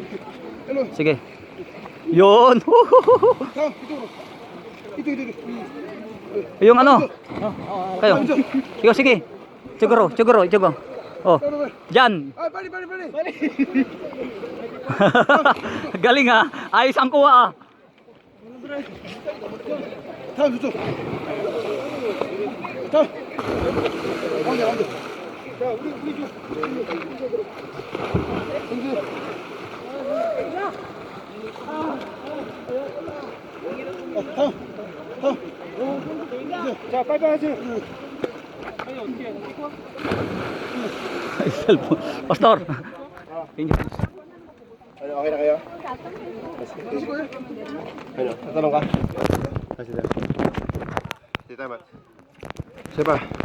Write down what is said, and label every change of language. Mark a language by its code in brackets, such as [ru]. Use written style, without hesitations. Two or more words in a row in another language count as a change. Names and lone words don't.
[tl] Sige. Yun. Yung ano? Kayo. Ikaw, sige. Siguro. Oh. Diyan. Ay, bali. Galing ha. Ayos ang kuha ah. [ko] 다음 저쪽. 다음. 안 돼. 자, 우리 좀. 다음. 자, 빨리빨리 하세요. [tl] Ay, cellphone. Pastor. Ano, okay na kayo? Ano, tatanong ka? Kasi dito. Dito, Matt. Siya ba?